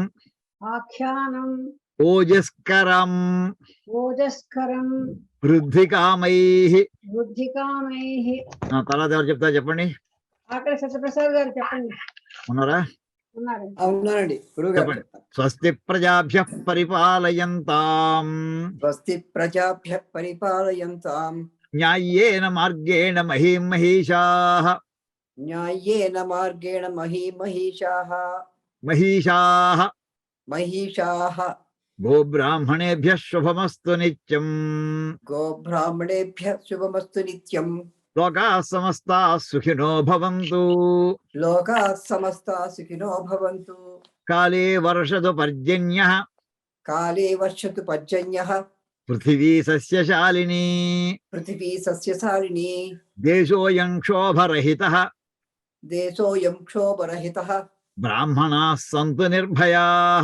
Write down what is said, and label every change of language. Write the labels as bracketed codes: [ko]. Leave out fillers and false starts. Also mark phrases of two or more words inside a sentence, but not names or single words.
[sa] ఆఖ్యానం ఓజస్కరం ఓజస్కరం వృద్ధికామైః. బుద్ధికామైః. [te] తర్వాత ఎవరు చెప్తా చెప్పండి, ఆకలి సత్యప్రసాద్ గారు చెప్పండి. ఉన్నారా? ఉన్నారు. అవునారండి గురువు గారు. చెప్పండి. [sa] స్వస్తి ప్రజాభ్యః పరిపాలయంతాం స్వస్తి ప్రజాభ్య పరిపాలయంతాం న్యాయేన మార్గేణ మహీం మహిషాః న్యాయేన మార్గేణ మహీమహీషాః మహిషాః మహిషాః గోబ్రాహ్మణేభ్యః శుభమస్తు నిత్యం. గోబ్రాహ్మణేభ్య శుభమస్తు నిత్యం. లోకాః సమస్తాః సుఖినో భవంతు. లోకాః సమస్తాః సుఖినో భవంతు. కాలే వర్షతు పర్జన్యః కాలే వర్షతు పర్జన్యః పృథివీ సస్యశాలినీ. పృథివీ సస్యశాలినీ. దేశోऽयं క్షోభరహితః దేశోऽयं క్షోభరహితః. బ్రాహ్మణాः సంతు నిర్భయాః.